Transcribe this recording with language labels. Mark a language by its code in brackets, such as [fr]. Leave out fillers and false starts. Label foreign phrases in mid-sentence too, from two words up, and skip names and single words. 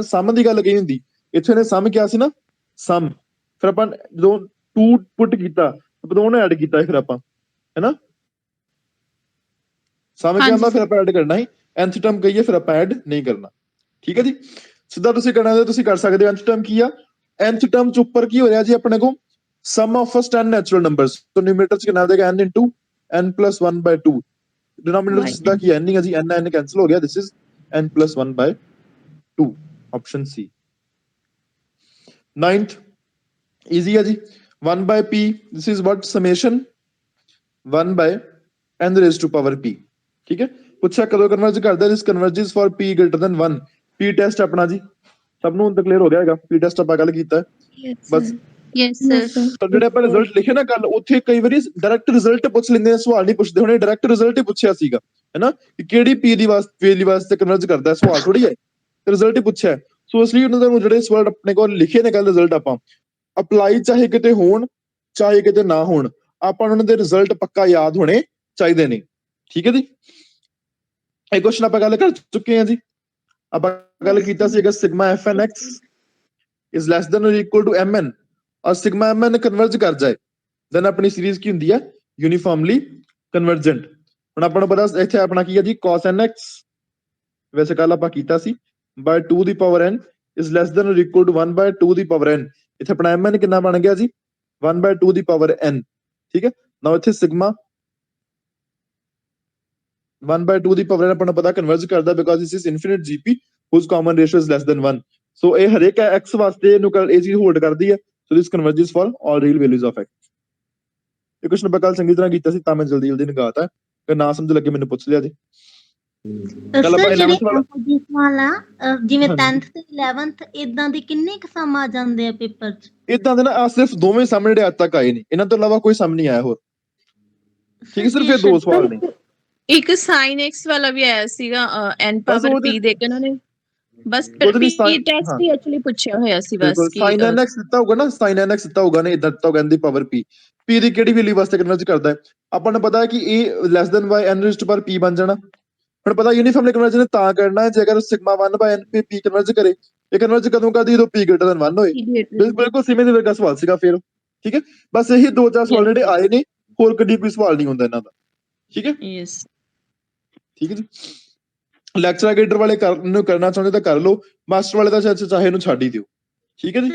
[pa] ਸਮ ਦੀ ਗੱਲ ਕਹੀ ਹੁੰਦੀ, ਇੱਥੇ ਨੇ ਸਮ ਕਿਹਾ ਸੀ ਨਾ ਸਮ, ਫਿਰ ਆਪਾਂ ਜਦੋਂ 2 ਪੁੱਟ ਕੀਤਾ ਆਪਾਂ ਦੋਨੋਂ ਐਡ ਕੀਤਾ ਫਿਰ ਆਪਾਂ, ਹੈਨਾ ਸਮ ਕਿਹਾ ਹੁੰਦਾ ਫਿਰ ਆਪਾਂ ਐਡ ਕਰਨਾ ਹੀ, [en] nth term [pa] ਕਹੀਏ ਫਿਰ ਆਪਾਂ ਐਡ ਨਹੀਂ ਕਰਨਾ, ਠੀਕ ਹੈ ਜੀ। ਸਿੱਧਾ ਤੁਸੀਂ ਕਰਨਾ ਤੇ ਤੁਸੀਂ ਕਰ ਸਕਦੇ ਹੋ। [en] nth term [pa] ਕੀ ਆ, [en] nth term [pa] ਚ ਉੱਪਰ ਕੀ ਹੋ ਰਿਹਾ ਜੀ ਆਪਣੇ ਕੋਲ [en] sum of first 10 natural numbers, so numerator [pa] ਚ ਕਿੰਨਾ ਦੇਗਾ [en] n into n + 1/2, [pa] denominator ਸਿੱਧਾ ਕੀ n ਹੀ ਹੈ ਜੀ, n cancel ਹੋ ਗਿਆ, [en] this is n + 1/2 option C। [pa] 9th easy ਹੈ ਜੀ, [en] 1/p, this is what summation 1/n raised to power p, ਠੀਕ ਹੈ। [pa] ਪੁੱਛਿਆ ਕਦੋਂ ਕਨਵਰਜ ਕਰਦਾ, [en] this converges for p greater than 1, [pa] p ਟੈਸਟ ਆਪਣਾ ਜੀ ਸਭ ਨੂੰ ਤਾਂ ਕਲੀਅਰ ਹੋ ਗਿਆ ਹੈਗਾ, p ਟੈਸਟ ਆਪਾਂ ਗੱਲ ਕੀਤਾ ਬਸ। [en] yes sir. [pa] ਤਾਂ ਜਿਹੜੇ ਆਪਾਂ ਰਿਜ਼ਲਟ ਲਿਖੇ ਨਾ ਕੱਲ, ਉੱਥੇ ਕਈ ਵਾਰੀ ਡਾਇਰੈਕਟ ਰਿਜ਼ਲਟ ਪੁੱਛ ਲੈਂਦੇ ਨੇ, ਸਵਾਲ ਨਹੀਂ ਪੁੱਛਦੇ, ਹੁਣੇ ਡਾਇਰੈਕਟ ਰਿਜ਼ਲਟ ਹੀ ਪੁੱਛਿਆ ਸੀਗਾ ਹੈਨਾ ਕਿ ਕਿਹੜੀ ਪੀ ਦੀ ਵਾਸਤੇ ਕਨਵਰਜ ਕਰਦਾ, ਸਵਾਲ ਥੋੜੀ ਹੈ, ਰਿਜ਼ਲਟ ਹੀ ਪੁੱਛਿਆ। ਸੋ ਇਸ ਲਈ ਉਹਨਾਂ ਨੂੰ ਜਿਹੜੇ ਸਵਾਲ ਆਪਣੇ ਕੋਲ ਲਿਖੇ ਨੇ ਕੱਲ ਰਿਜ਼ਲਟ, ਆਪਾਂ ਅਪਲਾਈ ਚਾਹੇ ਕਿਤੇ ਹੋਣ ਚਾਹੇ ਕਿਤੇ ਨਾ ਹੋਣ, ਆਪਾਂ ਉਹਨਾਂ ਦੇ ਰਿਜ਼ਲਟ ਪੱਕਾ ਯਾਦ ਹੋਣੇ ਚਾਹੀਦੇ ਨੇ, ਠੀਕ ਹੈ ਜੀ। ਇਹ ਕੁਐਸਚਨ ਆਪਾਂ ਗੱਲ ਕਰ ਚੁੱਕੇ ਹਾਂ ਜੀ। ਆਪਾਂ ਗੱਲ ਕੀਤਾ ਸੀਗਾ ਸਿਗਮਾ [en] fn x is less than or equal to mn, [pa] ਔਰ ਸਿਗਮਾ mn ਕਨਵਰਜ ਕਰ ਜਾਏ ਦੈਨ ਆਪਣੀ ਸੀਰੀਜ਼ ਕੀ ਹੁੰਦੀ ਹੈ, [en] uniformly convergent. [pa] ਹੁਣ ਆਪਾਂ ਨੂੰ ਪਤਾ ਇੱਥੇ ਆਪਣਾ ਕੀ ਹੈ ਜੀ cos nx, ਵੈਸੇ ਕੱਲ ਆਪਾਂ ਕੀਤਾ ਸੀ by 2 ਦੀ ਪਾਵਰ n [en] is less than or equal to 1/2 [pa] ਦੀ ਪਾਵਰ n, ਇੱਥੇ ਆਪਣਾ mn ਕਿੰਨਾ ਬਣ ਗਿਆ ਜੀ 1/2 ਦੀ ਪਾਵਰ n, ਠੀਕ ਹੈ। ਨਾ ਇੱਥੇ ਸਿਗਮਾ 1/2 ਦੀ ਪਾਵਰ n ਆਪਾਂ ਨੂੰ ਪਤਾ ਕਨਵਰਜ ਕਰਦਾ ਬਿਕਾਜ਼ [en] this is infinite gp whose common ratio is less than 1, [pa] ਸੋ ਇਹ ਹਰੇਕ x ਵਾਸਤੇ ਇਹਨੂੰ ਇਹ ਚੀਜ਼ ਹੋਲਡ ਕਰਦੀ ਹੈ, [en] so this converges for all real values of x। [pa] ਇਹ ਕੁਐਸਚਨ ਆਪਾਂ ਕੱਲ ਚੰਗੀ ਤਰ੍ਹਾਂ ਕੀਤਾ ਸੀ ਤਾਂ ਮੈਂ ਜਲਦੀ ਨਿਗਾਹਤਾ, ਅਗਰ ਨਾ ਸਮਝ ਲੱਗੇ ਮੈਨੂੰ ਪੁੱਛ ਲਿਆ ਜੀ। ਕੱਲ ਆਪਾਂ 11th ਵਾਲਾ ਜਿਵੇਂ 10th ਤੇ 11th ਇਦਾਂ ਦੇ ਕਿੰਨੇ ਕੁ ਸਮ ਆ ਜਾਂਦੇ ਆ ਪੇਪਰ 'ਚ? ਇਦਾਂ ਦੇ ਨਾ ਸਿਰਫ ਦੋਵੇਂ ਸਾਹਮਣੇ ਜਿਹੜੇ ਅੱਜ ਤੱਕ ਆਏ ਨੇ, ਇਹਨਾਂ ਤੋਂ ਇਲਾਵਾ ਕੋਈ ਸਮ ਨਹੀਂ ਆਇਆ ਹੋਰ, ਠੀਕ ਹੈ। ਸਿਰਫ ਇਹ 2 ਸਵਾਲ ਨੇ। ਇੱਕ sin x ਵਾਲਾ ਵੀ ਆਇਆ ਸੀਗਾ, n ਪਾਵਰ p ਦੇ ਕੇ ਉਹਨਾਂ ਨੇ ਬਸ p ਟੈਸਟ ਹੀ ਐਕਚੁਅਲੀ ਪੁੱਛਿਆ ਹੋਇਆ ਸੀ ਬਸ ਕਿ sin nx ਦਿੱਤਾ ਹੋਊਗਾ ਨਾ, sin nx ਦਿੱਤਾ ਹੋਊਗਾ ਨੇ, ਇਦਾਂ ਦਿੱਤਾ ਹੋਊਗਾ n ਦੀ ਪਾਵਰ p, p ਦੀ ਕਿਹੜੀ ਵੈਲਿਊ ਵਾਸਤੇ ਕਨਵਰਜ ਕਰਦਾ ਹੈ, ਆਪਾਂ ਨੂੰ ਪਤਾ ਹੈ ਕਿ a [en] less than y n raised to power p [pa] ਬਣ ਜਾਣਾ। ਹੁਣ ਪਤਾ [en] uniformly convergence [pa] ਤਾਂ ਕਰਨਾ ਹੈ ਜੇਕਰ ਸਿਗਮਾ 1/n p p ਕਨਵਰਜ ਕਰੇ, ਇਹ ਕਨਵਰਜ ਕਦੋਂ ਕਰਦੀ ਜਦੋਂ [en] p greater than 1 [pa] ਹੋਏ, ਬਿਲਕੁਲ ਸਿਮੇ ਦੇ ਵਰਗਾ ਸਵਾਲ ਸੀਗਾ ਫਿਰ, ਠੀਕ ਹੈ। ਬਸ ਇਹੀ 2-4 ਸਵਾਲ ਜਿਹੜੇ ਆਏ ਨੇ, ਹੋਰ ਕਦੀ ਕੋਈ ਸਵਾਲ ਨਹੀਂ ਹੁੰਦਾ ਇਹਨਾਂ ਦਾ, ਠੀਕ ਹੈ। ਯੈਸ ਠੀਕ ਹੈ ਜੀ। ਲੈਕਚਰ ਗੇਡਰ ਵਾਲੇ ਨੂੰ ਕਰਨਾ ਚਾਹੁੰਦੇ ਤਾਂ ਕਰ ਲਓ, ਮਾਸਟਰ ਵਾਲੇ ਤਾਂ ਚਾਹੇ ਇਹਨੂੰ ਛੱਡ ਹੀ ਦਿਓ, ਠੀਕ ਹੈ ਜੀ।